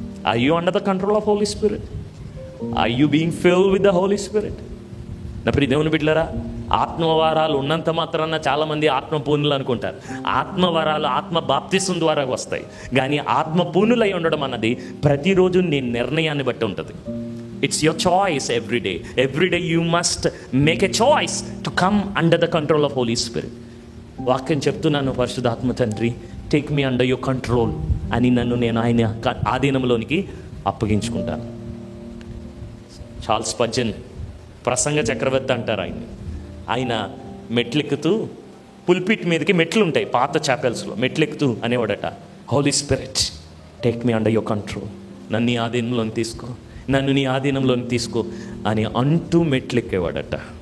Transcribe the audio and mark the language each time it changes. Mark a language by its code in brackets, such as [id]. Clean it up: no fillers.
[en] Are you under the control of Holy Spirit? Are you being filled with the Holy Spirit? [te] నా ప్రియ దేవుని బిడ్డలారా, ఆత్మవరాలు ఉన్నంత మాత్రాన చాలామంది ఆత్మపూర్ణులు అనుకుంటారు. ఆత్మవరాలు ఆత్మ బాప్తిసం ద్వారా వస్తాయి. కానీ ఆత్మపూర్ణులై ఉండడం అన్నది ప్రతిరోజు నీ నిర్ణయాన్ని బట్టి ఉంటుంది. [en] It's your choice every day. Every day you must make a choice to come under the control of Holy Spirit. [te] వాక్యం చెప్తున్నాను, పరిశుద్ధాత్మ తండ్రి [en] take me under your control [te] అని నేను ఆయన ఆధీనంలోనికి అప్పగించుకుంటాను. చార్ల్స్ స్పర్జన్ ప్రసంగ చక్రవర్తి అంటారు ఆయన మెట్లెక్కుతూ, పుల్పిట్ మీదకి మెట్లు ఉంటాయి పాత చాపెల్స్లో, మెట్లెక్కుతూ అనేవాడట, [en] Holy Spirit take me under your control, [te] నన్ను నీ ఆధీనంలోకి తీసుకో, నన్ను నీ ఆధీనంలోకి తీసుకో అని అంటూ మెట్లెక్కేవాడట.